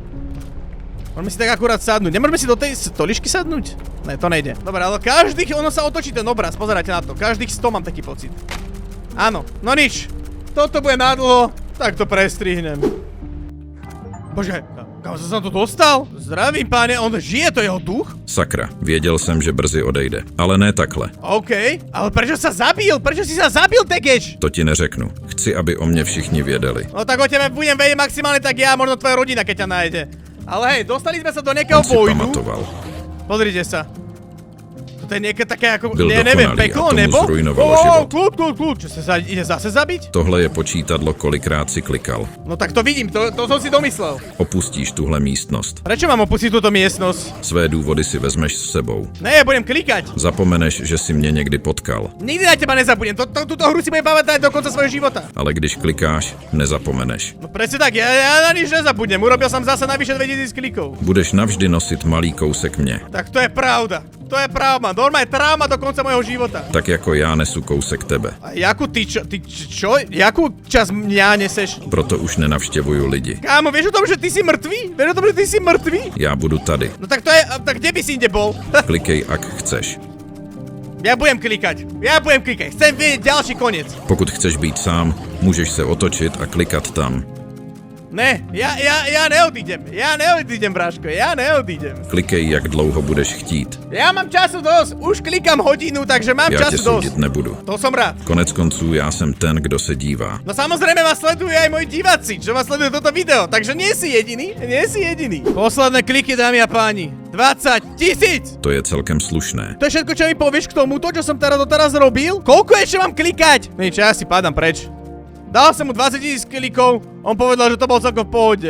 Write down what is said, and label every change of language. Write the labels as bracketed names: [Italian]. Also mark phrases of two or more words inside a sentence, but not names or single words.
[Slovak] Môžeme si tak akurát sadnúť. Nemôžeme si do tej stoličky sadnúť? [Czech] Ne, to nejde. [Slovak] Dobre, ale každých, ono sa otočí ten obraz, pozerajte na to. Každých 100 mám taký pocit. Áno, no nič. Toto bude nadlho, tak to prestrihnem. Bože, kam som sa tu dostal? Zdravím, páne, on žije, to jeho duch? [Czech] Sakra, věděl jsem, že brzy odejde. Ale ne takhle. [Slovak] OK, ale prečo sa zabil? Prečo si sa zabil, Tekeš? [Czech] To ti neřeknu. Chci, aby o mně všichni věděli. [Slovak] No tak o tebe budem vedieť maximálne tak ja, možno tvoja rodina, keď ťa nájde. Ale hej, dostali sme sa do nejakého [Czech] On si [Slovak] vojnu. [Czech] pamatoval. [Slovak] Pozrite sa. To je nejaké také ako, [Czech] Byl [Slovak] neviem, [Czech] dokonalý [Slovak] peklo, [Czech] a tomu nebo? zrujnovalo život. [Slovak] Kľud. Čo sa ide zase zabiť? [Czech] Tohle je počítadlo, kolikrát si klikal. [Slovak] No tak to vidím, to som si domyslel. [Czech] Opustíš tuhle místnost. [Slovak] Prečo mám opustiť túto miestnosť? [Czech] Své důvody si vezmeš s sebou. [Slovak] Ne, ja budem klikať. [Czech] Zapomeneš, že si mě někdy potkal. [Slovak] Nikdy na teba nezabudnem, túto hru si budem pamätať do konca svojho života. [Czech] Ale když klikáš, nezapomeneš. [Slovak] No presne tak, ja na nič nezabudnem, urobil som zase navyše 2000 klikov. [Czech] Budeš navždy nosit malý kousek mě. [Slovak] Tak to je pravda, normálne trauma do konca mojho života. [Czech] Tak jako já nesu kousek tebe. [Slovak] A jakú ty čo? Jakú časť mňa neseš? [Czech] Proto už nenavštěvuju lidi. [Slovak] Kámo, vieš o tom, že ty si mŕtvý? Vieš o tom, že ty si mŕtvý? [Czech] Já budu tady. [Slovak] No tak to je, tak kde by si inde bol? [Czech] Klikej, ak chceš. [Slovak] Ja budem klikať, chcem vidieť ďalší koniec. [Czech] Pokud chceš být sám, můžeš se otočit a klikat tam. [Slovak] Ne, ja neodídem, Bráško, ja neodídem. [Czech] Klikej, jak dlouho budeš chtít. [Slovak] Ja mám času dosť, už klikám hodinu, takže mám [Czech] Já tě [Slovak] času dosť. [Czech] soudit nebudu. [Slovak] To som rád. [Czech] Konec konců já jsem ten, kdo se dívá. [Slovak] No samozrejme ma sledujú aj moji diváci, čo ma sledujú toto video, takže nie si jediný. Posledné kliky, dámy a páni. 20 000! [Czech] To je celkem slušné. [Slovak] To je všetko, čo mi povieš k tomuto, čo som doteraz robil? Koľko ešte mám klikať? Nič, ja si padám preč. Dal som mu 20 000 klikov, on povedal, že to bol celkom v pohode.